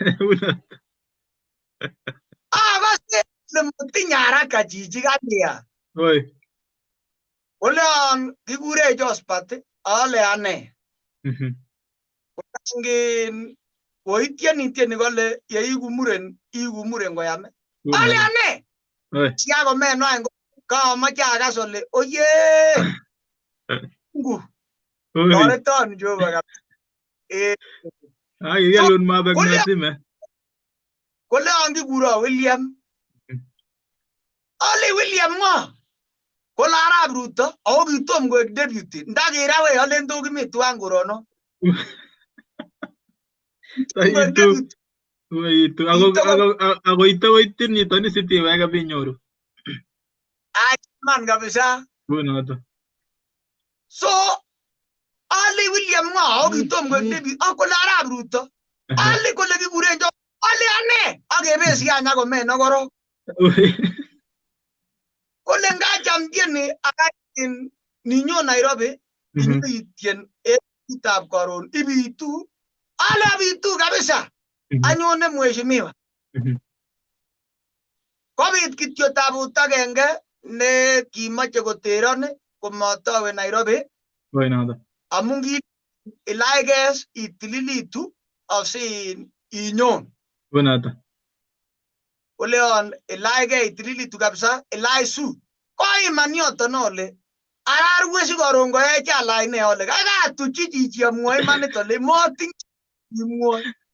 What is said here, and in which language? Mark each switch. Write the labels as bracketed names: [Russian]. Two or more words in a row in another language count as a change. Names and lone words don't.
[Kalenjin] akase lemotinye haraka chichi kania oleon kikure Jospat ale ane ngin koitieni kole yeiku muren koyame ale ane siakomeno any kamache akas ole oye Mungu toreton Jehova kikelun mabek netime kole an kikuro William ale William ng'o kole Arap Ruto ako kitom koek deputy ndakira we alen to kimi tuan korono ako itokoitin nitoni sitiweke binyoru man kabisa so ale William ng'o ako kitom koek deputy akole Arap Ruto ale kole kikuren ale ane akebesi anya komeno korok kole ngacham tieni akain ninyo Nairobi inyoitien etab karon ibitu ala bitu kabisa anyone mheshimiwa kobit kityo tabut agenge ne kimache koteron komatawe Nairobi amun ki ilaikes itililitu asin inyon oleon ilaike itililitu kabisa ilaisu ko iman yoton ole ararwe si koron koe chalai ne ole kaga tuchi chichi amwoe manit ole moting imwoe